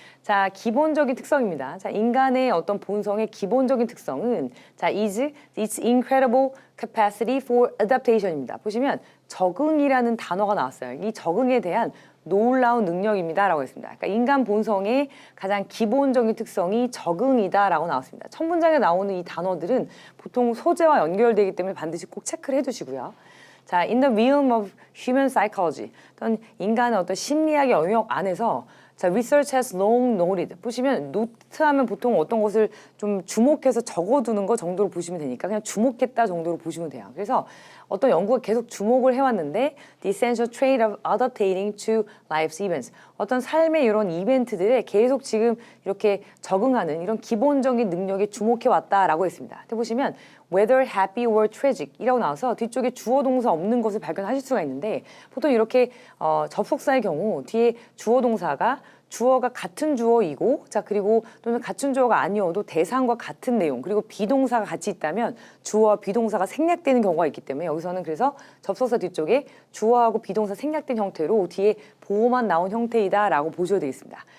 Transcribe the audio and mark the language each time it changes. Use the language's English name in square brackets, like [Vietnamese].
[Korean] 자, 기본적인 특성입니다. 자, 인간의 어떤 본성의 기본적인 특성은 자, [English] is its incredible capacity for adaptation [Korean] 입니다. 보시면 적응이라는 단어가 나왔어요. 이 적응에 대한 놀라운 능력입니다 라고 했습니다. 그러니까 인간 본성의 가장 기본적인 특성이 적응이다 라고 나왔습니다. 첫 문장에 나오는 이 단어들은 보통 소재와 연결되기 때문에 반드시 꼭 체크를 해두시고요. [English] 자, in the realm of human psychology, [Korean] 어떤 인간의 어떤 심리학의 영역 안에서 자, [English] research has long noted. [Korean] 보시면 노트하면 보통 어떤 것을 좀 주목해서 적어두는 거 정도로 보시면 되니까 그냥 주목했다 정도로 보시면 돼요. 그래서 어떤 연구가 계속 주목을 해왔는데 [English] the essential trait of adapting to life's events. [Korean] 어떤 삶의 이런 이벤트들에 계속 지금 이렇게 적응하는 이런 기본적인 능력에 주목해왔다라고 했습니다. 근데 보시면 [English] whether happy or tragic [Korean] 이라고 나와서 뒤쪽에 주어 동사 없는 것을 발견하실 수가 있는데 보통 이렇게 접속사의 경우 뒤에 주어 동사가 주어가 같은 주어이고 자 그리고 또는 같은 주어가 아니어도 대상과 같은 내용 그리고 비동사가 같이 있다면 주어와 비동사가 생략되는 경우가 있기 때문에 여기서는 그래서 접속사 뒤쪽에 주어하고 비동사 생략된 형태로 뒤에 보어만 나온 형태이다라고 보셔야 되겠습니다.